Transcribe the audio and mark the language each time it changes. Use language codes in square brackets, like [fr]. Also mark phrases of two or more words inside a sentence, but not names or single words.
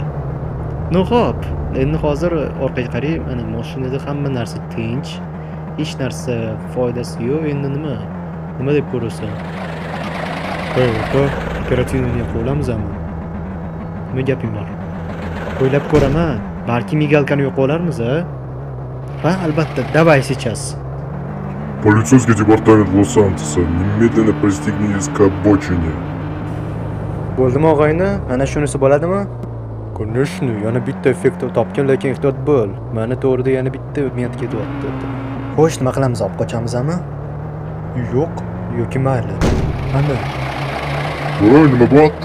[uz] No xo'p, endi hozir orqaga qarayman, mana mashinada hamma narsa tinch. Hech narsa foydasi yo'q. Endi nima deb ko'rasan? Qo'y, operativni qo'yamizmi? Nima gaping bor? O'ylab ko'raman. Balki migalkani yo'q olarmiz, a? Ha, albatta, [ru] давай сейчас. Полицейский департамент Лос-Сантоса. Немедленно пристегнитесь к обочине. [uz] Bo'ldimi og'ayni? Mana shunisi bo'ladimi? Конечно, yana bitta effekt topgan, lekin ehtiyot bo'l. Mana to'g'rida yana bitta men ketyapti. Xo'sh, nima qilamiz? Olib qochamizmi? Yo'q, yoki mayli. Mana. Voy, nima bo'pti?